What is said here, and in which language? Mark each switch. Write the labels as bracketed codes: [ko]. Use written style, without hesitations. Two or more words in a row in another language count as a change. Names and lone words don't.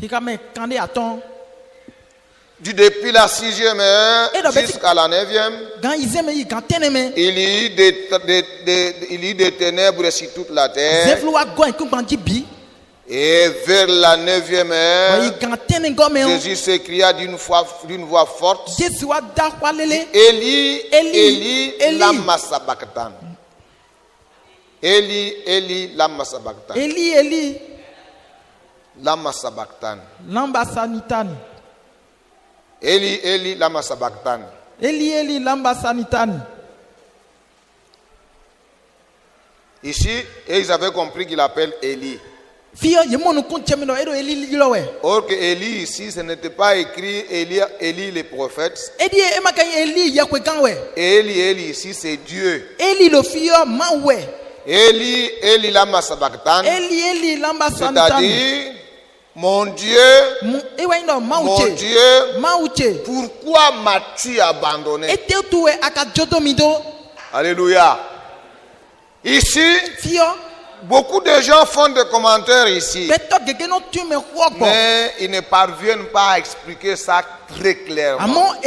[fr] Depuis la 6e heure jusqu'à la 9e, il y eut des ténèbres sur toute la terre. Et vers la 9e heure, Jésus s'écria d'une voix forte, [arc] Eli, Eli, lama sabachthani. Eli, Eli, lama sabachthani. Eli, Eli, lama sabachthani. lama sanitani. Eli, Eli, lama sabachthani. Eli, Eli, lama sanitani. [fr] Ici, et ils avaient compris qu'il appelle Eli. Or que Eli ici, ce n'était pas écrit Eli le prophète. Eli, Eli ici, c'est Dieu. [arc] Eli, Eli lama sabachthani. [fr] C'est-à-dire, mon Dieu, pourquoi m'as-tu abandonné? Alléluia. Ici, beaucoup de gens font des commentaires ici, mais ils ne parviennent pas à expliquer ça très clairement.